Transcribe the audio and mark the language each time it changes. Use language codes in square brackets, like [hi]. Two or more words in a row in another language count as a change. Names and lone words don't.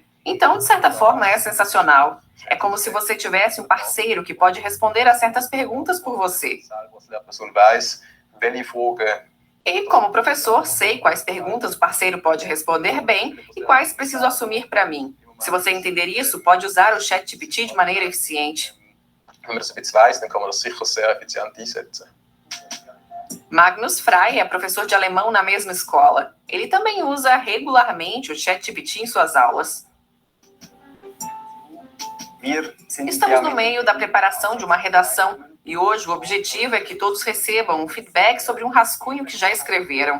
[pt] Então, de certa forma, é sensacional. É como se você tivesse um parceiro que pode responder a certas perguntas por você. E, como professor, sei quais perguntas o parceiro pode responder bem e quais preciso assumir para mim. Se você entender isso, pode usar o ChatGPT de maneira eficiente. [de] Wenn man das ein bisschen weiss, dann kann man das sicher sehr effizient einsetzen. [pt] Magnus Frey é professor de alemão na mesma escola. Ele também usa regularmente o ChatGPT em suas aulas. Estamos no meio da preparação de uma redação e hoje o objetivo é que todos recebam um feedback sobre um rascunho que já escreveram.